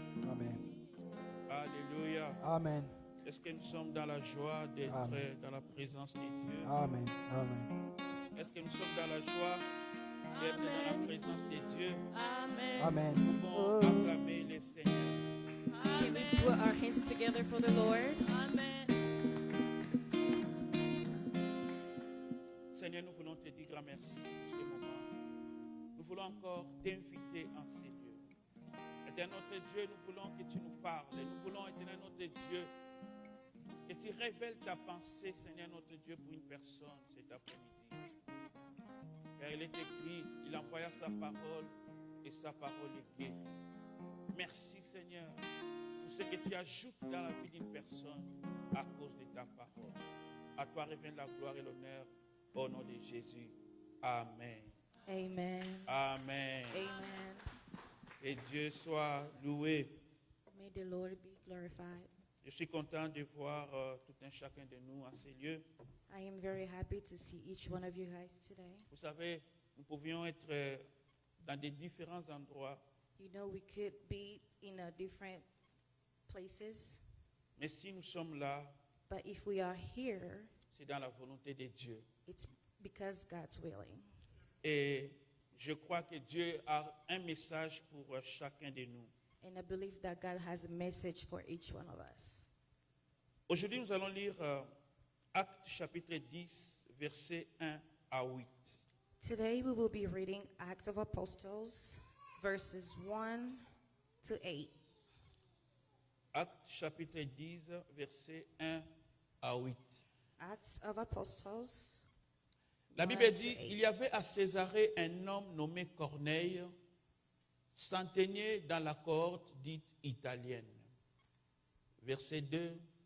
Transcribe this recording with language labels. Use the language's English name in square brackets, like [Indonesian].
[French] Amen. Alléluia. Amen. Est-ce que nous sommes dans la joie d'être dans la présence de Dieu? Amen. Amen. Est-ce que nous sommes dans la joie d'être dans la présence de Dieu? Amen. Amen. Nous pouvons acclamer le Seigneur. [English] Can we put our hands together for the Lord? Amen. [French] Seigneur, nous voulons te dire grand merci pour ce moment. Nous voulons encore t'inviter en ces lieux. Éternel notre Dieu, nous voulons que tu nous parles. Nous voulons, éternel notre Dieu, que tu révèles ta pensée, Seigneur notre Dieu, pour une personne cet après-midi. Car il est écrit, il envoya sa parole et sa parole est guérie. Merci Seigneur pour ce que tu ajoutes dans la vie d'une personne à cause de ta parole. À toi revient la gloire et l'honneur au nom de Jésus. Amen. Amen. Amen. Amen. Et Dieu soit loué. [English] May the Lord be glorified. [French] Je suis content de voir tout un chacun de nous en ces lieux. [English] I am very happy to see each one of you guys today. [French] Vous savez, nous pouvions être dans des différents endroits, [English] You know, we could be in different places, [French] mais si nous sommes là, [English] but if we are here, [French] c'est dans la volonté de Dieu. [English] it's because God's willing. [French] Et je crois que Dieu a un message pour chacun de nous. [English] And I believe that God has a message for each one of us. [French] Aujourd'hui, nous allons lire Actes chapitre 10, versets 1 à 8. [English] Today we will be reading Acts of Apostles, verses 1 to 8. [French] Actes chapitre 10, versets 1 à 8. [English] Acts of Apostles. [French] La 1 Bible [English] to [French] dit, 8. il y avait à Césarée un homme nommé Corneille, centenier dans la cohorte dite italienne. Verset 2.